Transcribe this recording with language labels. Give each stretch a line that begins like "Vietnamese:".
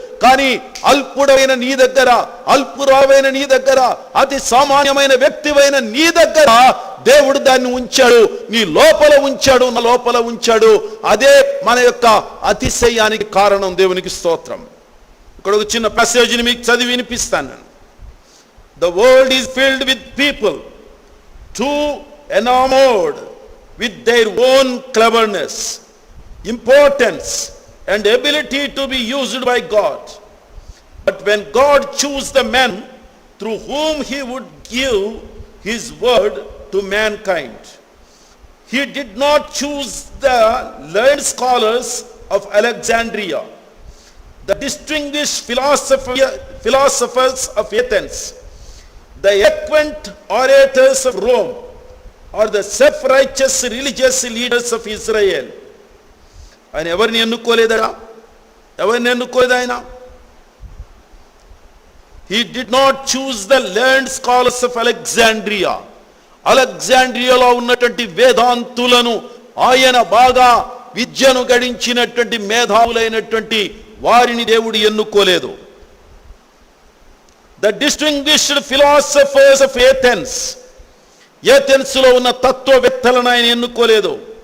Telugu: కానీ అల్పుడైన నీ దగ్గర, అల్పురావైన నీ దగ్గర, అతి సామాన్యమైన వ్యక్తివైన నీ దగ్గర దేవుడు దాన్ని ఉంచాడు, నీ లోపల ఉంచాడు, నా లోపల ఉంచాడు. అదే మన యొక్క అతిశయానికి కారణం. దేవునికి స్తోత్రం. ఇక్కడ ఒక చిన్న ప్యాసేజీని మీకు చదివి వినిపిస్తాను నేను.
English: The world is filled with people too enamored with their own cleverness, importance and ability to be used by God. But when God chose the men through whom he would give his word to mankind, he did not choose the learned scholars of Alexandria, the distinguished philosophers of Athens, the eloquent orators of Rome, or the self-righteous religious leaders of Israel.
Telugu: ఆయన ఎవరిని ఎన్నుకోలేదా? ఎవరిని ఎన్నుకోలేదు ఆయన?
English: He did not choose the learned scholars of Alexandria.
Telugu: అలెగ్జాండ్రియాలో ఉన్నటువంటి వేదాంతులను, ఆయన బాగా విద్యను గడించినటువంటి మేధావులైనటువంటి వారిని దేవుడు ఎన్నుకోలేదు.
English: The distinguished philosophers of Athens,
Telugu: ఏథెన్స్లో ఉన్న తత్వవేత్తలను ఆయన ఎన్నుకోలేదు.